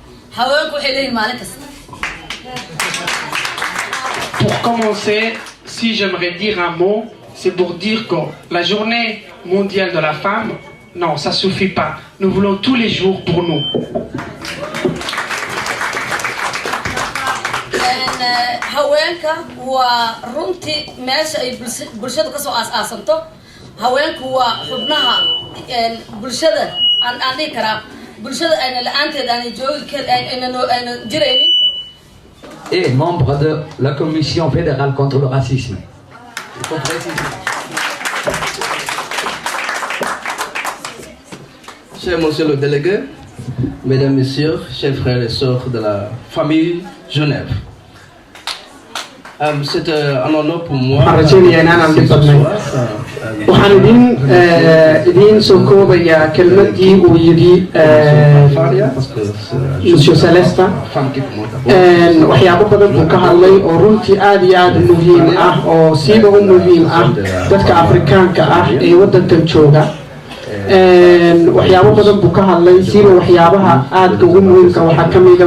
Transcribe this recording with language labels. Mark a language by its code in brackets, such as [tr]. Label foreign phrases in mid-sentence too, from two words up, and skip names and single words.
[fr] Pour commencer, si j'aimerais dire un mot, c'est pour dire que la journée mondiale de la femme, non, ça suffit pas. Nous voulons tous les jours pour nous. [so] haweenka waa runtii meesha ay bulshada ka soo aas-aasanto haweenku waa xubnaha bulshada aan dhihi karaa bulshada ayna la-aanteed aanay joogi ayna jiraynin. [fr] Et membre de la Commission fédérale contre le racisme. Il faut préciser. Cher monsieur le délégué, mesdames, messieurs, chers frères et sœurs de la famille Genève. C'est un honneur pour moi. [so] waxaan idin soo koobayaa kelmadii uu yidhi monsieur Celesta waxyaabo badan buu ka hadlay oo runtii aad iyo aad muhiim ah oo siiba u muhiim ah dadka afrikaanka ah ee waddankan jooga waxyaabo badan buu ka hadlay siiba waxyaabaha aadka ugu muhiimka waxaa ka mid ah